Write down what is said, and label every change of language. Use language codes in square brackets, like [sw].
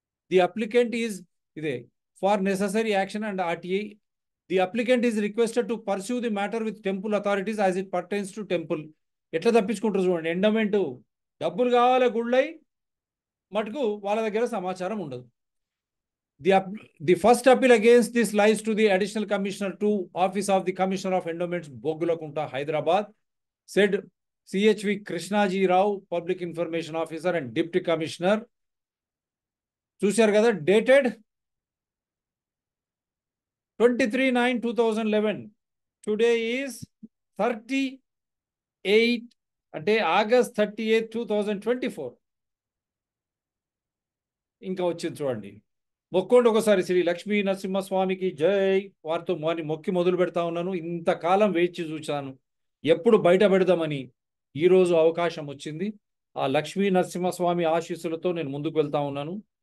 [en] The applicant is ఇదే for necessary action and RTI the applicant is requested to pursue the matter with temple authorities as it pertains to temple. [te] ఎట్లా తప్పించుకుంటారు చూడండి. Endowment డబ్బులు కావాలి గుళ్ళై మటుకు వాళ్ళ దగ్గర సమాచారం ఉండదు. [en] The first appeal against this lies to the Additional Commissioner to Office of the Commissioner of Endowments, Bogulakunta, Hyderabad, said CHV Krishnaji Rao, Public Information Officer and Deputy Commissioner. [te] Chusaru kada, dated 23/9/2011. [en] Today is 38 అంటే August 38, 2024. [te] ఇంకా వచ్చింది చూడండి. మొక్కోండి ఒకసారి శ్రీ లక్ష్మీ నరసింహస్వామికి జై. వారితో మొక్కి మొదలు పెడతా ఉన్నాను. ఇంతకాలం వేచి చూశాను ఎప్పుడు బయట పెడదామని. ఈరోజు అవకాశం వచ్చింది. ఆ లక్ష్మీ నరసింహస్వామి ఆశీస్సులతో నేను ముందుకు వెళ్తా ఉన్నాను.